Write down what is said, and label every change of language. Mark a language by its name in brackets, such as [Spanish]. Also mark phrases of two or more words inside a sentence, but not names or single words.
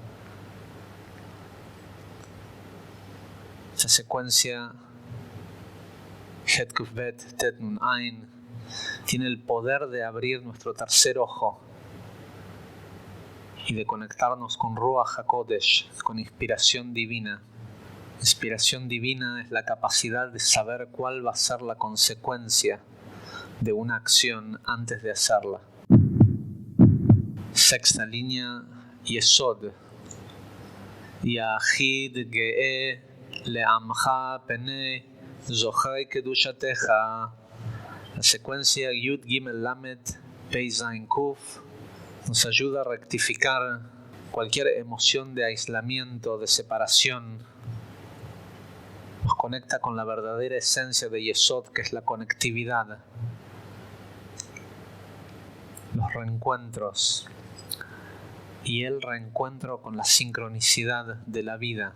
[Spanish] Esta secuencia [Hebrew] חית קוף בית טית נון עין [Spanish] tiene el poder de abrir nuestro tercer ojo y de conectarnos con [Hebrew] רוח הקודש, [Spanish] con inspiración divina. Inspiración divina es la capacidad de saber cuál va a ser la consecuencia de una acción antes de hacerla. Sexta línea, Yesod. [Hebrew] יחיד גאה לעמך פנה זוכרי קדושתך. [Spanish] La secuencia [Hebrew] יוד גימל למד פה זין קוף [Spanish] nos ayuda a rectificar cualquier emoción de aislamiento, de separación. Nos conecta con la verdadera esencia de Yesod, que es la conectividad, los reencuentros y el reencuentro con la sincronicidad de la vida.